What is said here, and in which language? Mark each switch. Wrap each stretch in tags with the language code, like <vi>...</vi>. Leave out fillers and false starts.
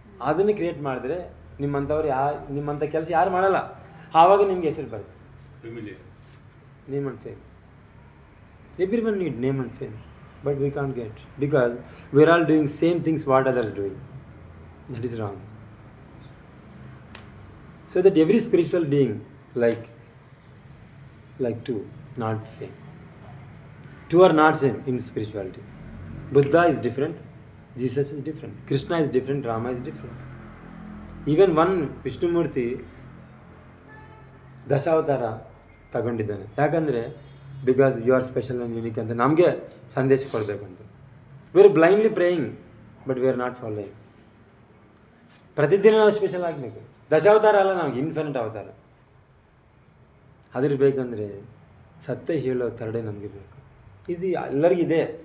<kn>ಅದನ್ನು ಕ್ರಿಯೇಟ್ ಮಾಡಿದ್ರೆ ನಿಮ್ಮಂಥವ್ರು ನಿಮ್ಮಂಥ ಕೆಲಸ ಯಾರು ಮಾಡಲ್ಲ. ಆವಾಗ ನಿಮಗೆ ಹೆಸರು ಬರುತ್ತೆ.</kn> <en>Name and fame. Everyone need name and fame, but we can't get because we are all doing same things what others doing. That is wrong. So that every spiritual being like two, not same. Two are not same in spirituality. Buddha is different, Jesus is different, Krishna is different, Rama is different. Even one Vishnumurti</en> <kn>Dashavatara ತಗೊಂಡಿದ್ದಾನೆ. ಯಾಕಂದರೆ</kn> <en>because you are special and unique</en> <kn>ಅಂತ ನಮಗೆ ಸಂದೇಶ ಕೊಡಬೇಕಂತ.</kn> <en>We are blindly praying but we are not following.</en> <kn>ಪ್ರತಿದಿನ ನಾವು special ಆಗಬೇಕು. ದಶಾವತಾರ ಅಲ್ಲ, ನಮಗೆ ಇನ್ಫಿನಿಟ್ ಅವತಾರ. ಅದ್ರ ಬೇಕಂದರೆ ಸತ್ಯ ಹೇಳೋ ತರಡೆ ನಮಗೆ ಬೇಕು. ಇದು ಎಲ್ಲರಿಗಿದೆ.</kn>